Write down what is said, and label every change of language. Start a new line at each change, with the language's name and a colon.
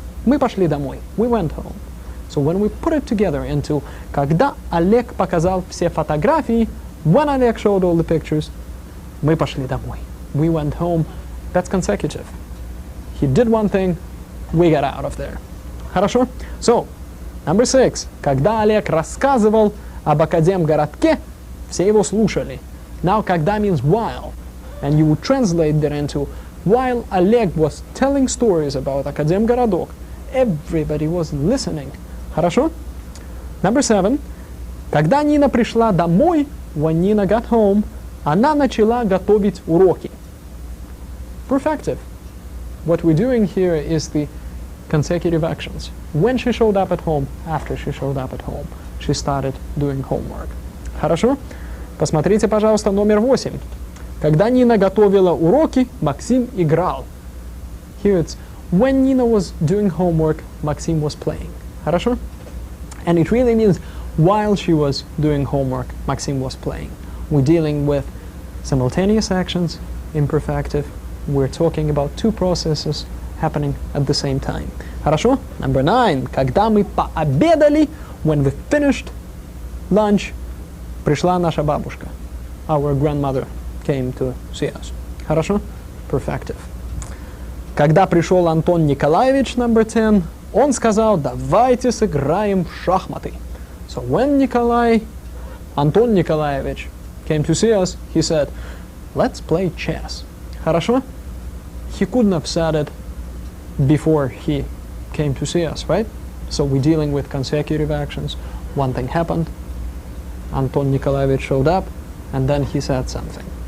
Russian: Мы пошли домой.
English: We went home. So when we put it together into
Russian: когда Олег показал все фотографии,
English: when Олег showed all the pictures,
Russian: мы пошли домой.
English: We went home. That's consecutive. He did one thing, we got out of there.
Russian: Хорошо?
English: So, number 6.
Russian: Когда Олег рассказывал об Академгородке, все его слушали.
English: Now, когда means while. And you would translate that into while Oleg was telling stories about Академгородок, everybody was listening.
Russian: Хорошо?
English: Number 7.
Russian: Когда Нина пришла домой,
English: when Nina got home,
Russian: она начала готовить уроки.
English: Perfective. What we're doing here is the consecutive actions. When she showed up at home, after she showed up at home, she started doing homework.
Russian: Хорошо? Посмотрите, пожалуйста, номер 8. Когда Нина готовила уроки, Максим играл.
English: Here it's when Nina was doing homework, Maxim was playing.
Russian: Хорошо?
English: And it really means while she was doing homework, Maxim was playing. We're dealing with simultaneous actions, imperfective. We're talking about two processes happening at the same time.
Russian: Хорошо?
English: Number 9.
Russian: Когда мы пообедали,
English: when we finished lunch,
Russian: пришла наша бабушка.
English: Our grandmother came to see us.
Russian: Хорошо?
English: Perfective.
Russian: Когда пришел Антон Николаевич,
English: number 10,
Russian: он сказал, давайте сыграем в шахматы.
English: So when Антон Николаевич came to see us, he said, let's play chess.
Russian: Хорошо?
English: He couldn't have said it before he came to see us, right? So we're dealing with consecutive actions. One thing happened, Anton Nikolaevich showed up, and then he said something.